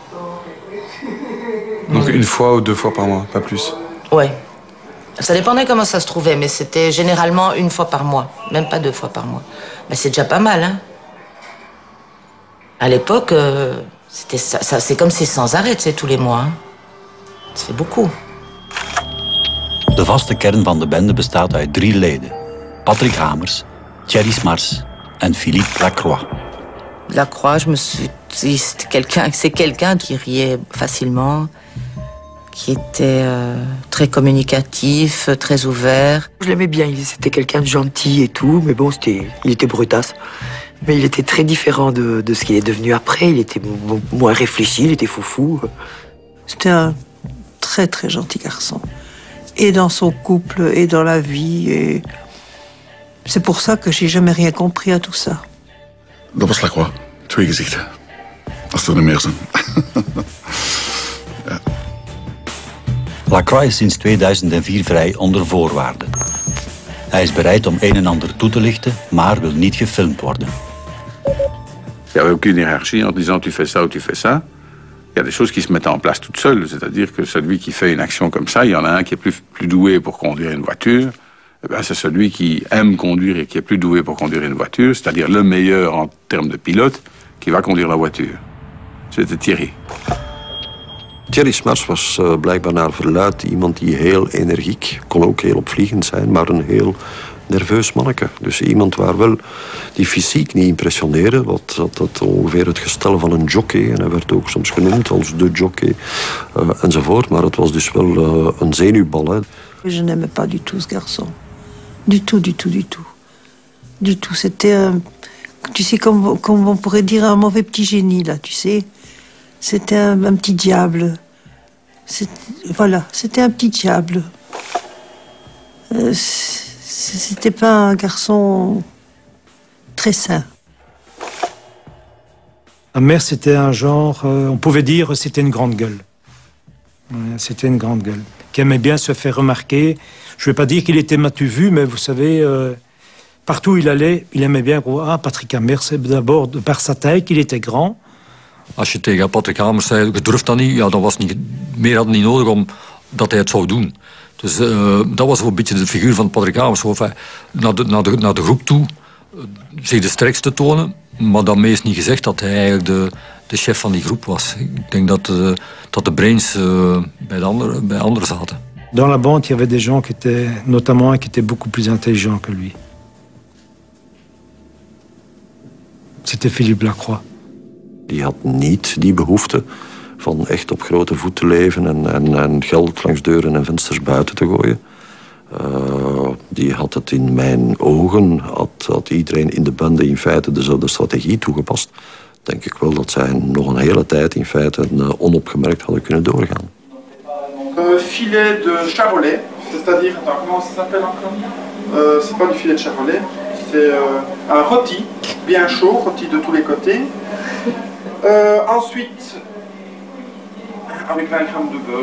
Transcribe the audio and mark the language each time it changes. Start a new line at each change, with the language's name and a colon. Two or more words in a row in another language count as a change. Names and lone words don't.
French: Donc 1 fois ou 2 fois par mois, pas plus? Ouais. Ça dépendait comment ça se trouvait, mais c'était généralement 1 fois par mois, même pas 2 fois par mois. Mais c'est déjà pas mal, hein. À l'époque, c'est comme c'est sans arrêt, tu sais, tous les mois. Hein. Ça fait beaucoup.
Dutch: De vaste kern van de bende bestaat uit 3 leden. Patrick Hamers, Thierry Smars en Philippe Lacroix.
French: Lacroix, je me suis dit, c'est quelqu'un qui riait facilement, qui était très communicatif, très ouvert. Je l'aimais bien, c'était quelqu'un de gentil et tout, mais bon, il était brutasse. Mais il était très différent de ce qu'il est devenu après. Il était moins réfléchi, il était foufou. C'était un très très gentil garçon. Et dans son couple, et dans la vie. Et c'est pour ça que j'ai jamais rien compris à tout ça.
Dutch: Dat was Lacroix. 2 gezichten. Als er meer zijn. Ja. Lacroix is sinds 2004 vrij onder voorwaarden. Hij is bereid om een en ander toe te lichten, maar wil niet gefilmd worden.
French: Il n'y avait aucune hiérarchie en disant tu fais ça ou tu fais ça. Il y a des choses qui se mettent en place toutes seules. C'est-à-dire que celui qui fait une action comme ça, il y en a un qui est plus doué pour conduire une voiture. Eh bien, c'est celui qui aime conduire et qui est plus doué pour conduire une voiture, c'est-à-dire le meilleur en termes de pilote, qui va conduire la voiture. C'était Thierry.
Dutch: Thierry Smars was blijkbaar naar verluidt iemand die heel energiek, kon ook heel opvliegend zijn, maar een heel nerveus manneke. Dus iemand waar wel die fysiek niet impressioneerde, dat ongeveer het gestel van een jockey, en hij werd ook soms genoemd als de jockey, enzovoort, maar het was dus wel een zenuwbal. Hè.
French: Je n'aimais pas du tout ce garçon. Du tout, du tout, du tout. Du tout, c'était, tu sais, comme on pourrait dire un mauvais petit génie, là, tu sais. C'était un petit diable. Voilà, c'était un petit diable. C'était pas un garçon très sain. Ma mère, c'était un genre, on pouvait dire, c'était une grande gueule. C'était une grande gueule, qui aimait bien se faire remarquer. Je ne vais pas dire qu'il était matu vu, mais vous savez, partout où il allait, il aimait bien. Patrick Hamers, d'abord, de par sa taille, qu'il était grand.
Dutch: Als je tegen Patrick Hamers zei, je durft dat niet, ja, dan was niet, meer had niet nodig om dat hij het zou doen. Dus dat was wel een beetje de figuur van Patrick Hamers. Enfin, naar de groep toe, zich de sterkste tonen, maar daarmee is niet gezegd dat hij eigenlijk de chef van die groep was. Ik denk dat de brains bij anderen zaten.
French: Dans la bande, il y avait des gens qui étaient, notamment, qui étaient beaucoup plus intelligents que lui. C'était Philippe Lacroix.
Dutch: Die had niet die behoefte van echt op grote voet te leven en geld langs deuren en vensters buiten te gooien. Die had het in mijn ogen, had iedereen in de bende in feite dezelfde strategie toegepast. Denk ik wel dat zij nog een hele tijd in feite onopgemerkt hadden kunnen doorgaan.
French: Filet de charolais, c'est-à-dire, comment ça s'appelle encore? C'est pas du filet de charolais, c'est un rôti, bien chaud, rôti de tous les côtés. Ensuite, avec 20 grammes de beurre.